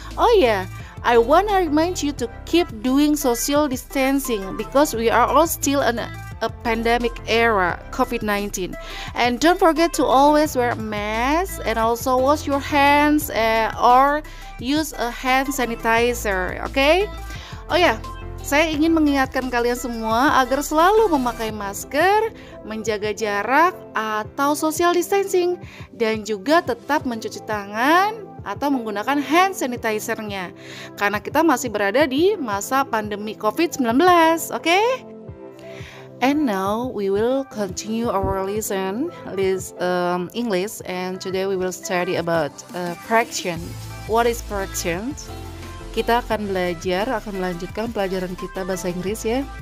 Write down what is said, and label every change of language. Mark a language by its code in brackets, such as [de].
[en] Oh ya, I wanna remind you to keep doing social distancing because we are all still in a pandemic era, COVID-19. And don't forget to always wear a mask and also wash your hands or use a hand sanitizer, okay? [id] Oh ya, saya ingin mengingatkan kalian semua agar selalu memakai masker, menjaga jarak atau social distancing, dan juga tetap mencuci tangan atau menggunakan hand sanitizer-nya. Karena kita masih berada di masa pandemi COVID-19, oke? [en] And now we will continue our lesson English, and today we will study about fraction. What is fraction? [id] Kita akan melanjutkan pelajaran kita bahasa Inggris ya.